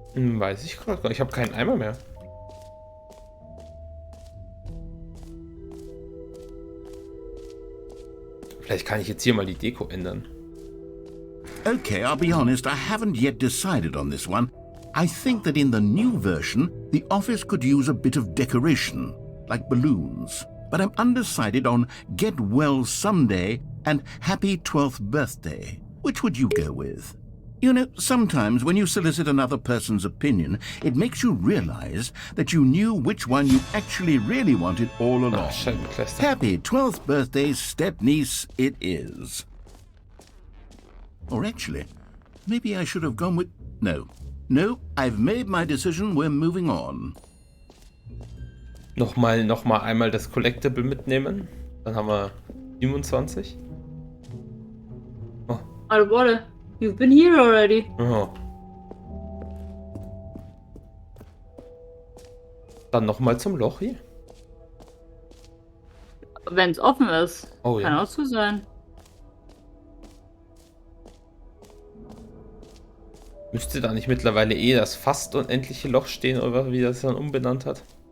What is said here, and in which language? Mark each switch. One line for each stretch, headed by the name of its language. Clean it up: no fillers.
German: Weiß ich gerade gar nicht. Ich habe keinen Eimer mehr. Vielleicht kann ich jetzt hier mal die Deko ändern.
English: Okay, I'll be honest, I haven't yet decided on this one. I think that in the new version, the office could use a bit of decoration. like balloons. But I'm undecided on get well someday and happy 12th birthday. Which would you go with? You know, sometimes when you solicit another person's opinion, it makes you realize that you knew which one you actually really wanted all along. Happy 12th birthday, step-niece, it is. Or actually, maybe I should have gone with... No, I've made my decision, we're moving on.
German: Nochmal einmal das Collectible mitnehmen. Dann haben wir 27. Oh. Warte,
English: you've been here already. Oh.
German: Dann nochmal zum Loch hier. Wenn es offen ist. Oh, kann ja. auch so sein. Müsste da nicht mittlerweile das fast unendliche Loch stehen, oder wie das dann umbenannt hat?